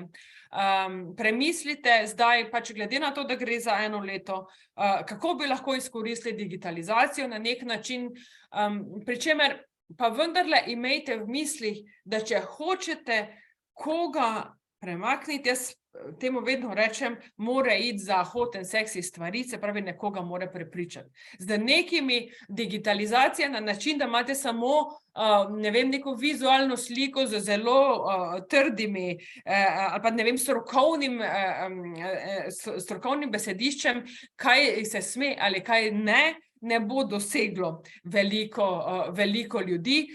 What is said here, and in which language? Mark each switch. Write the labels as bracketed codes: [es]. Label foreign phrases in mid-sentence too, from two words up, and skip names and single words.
[sl] Premislite zdaj, pač glede na to, da gre za 1 leto, kako bi lahko izkoristili digitalizacijo na nek način, pri čemer pa vendarle imejte v mislih, da če hočete koga premakniti, jaz temu vedno rečem, mora iti za [en] hot and sexy [sl] stvari, se pravi, nekoga mora prepričati. Z nekimi digitalizacijami na način, da imate samo neko vizualno sliko z zelo trdimi ali pa strokovnim besediščem, kaj se sme ali kaj ne bo doseglo veliko ljudi.